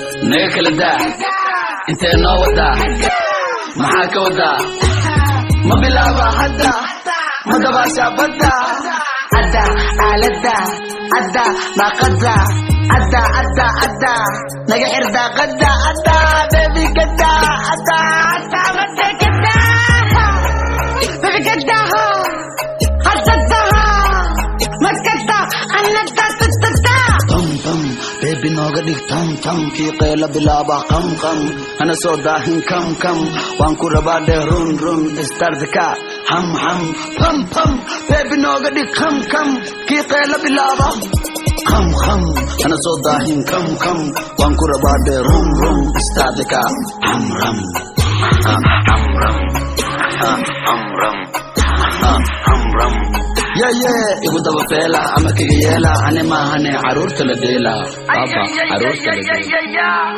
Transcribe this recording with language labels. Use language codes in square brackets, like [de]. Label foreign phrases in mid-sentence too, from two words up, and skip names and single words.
[so] Naga kala daa, intee noo wadaa? Maxaa ka wadaa? Ma bilaaba hadda, ma dabaasha badda. Adda, aaladda, adda, daaqadda, adda, adda, adda. Naga xir daaqadda, adda, baby gadda, adda, adda, adda, gadda. Baby gadda, ho. Hadda, daha. Maskadda, anna, da, da, da, da. Tam, tam, baby nooga dhig tam, tam. Kii qeela bilaaba qam, qam. Hana soo daahin kam, kam. Waan ku rabaa dheh run, run. Istardi ka, ham, ham. Pam, pam, baby nooga dhig kam, kam. Kii qeela bilaaba qam, qam. Hana soo daahin kam, kam. Waan ku rabaa dheh run, run. Istardi ka, ham, ram. Ham, ram. Ham, ram. Ham, ram. [en] Yeah, yeah. [so] Igu daba feela ama kiga yeela. Ani maahane caruurta la dheela. Baba, caruurta la dheela.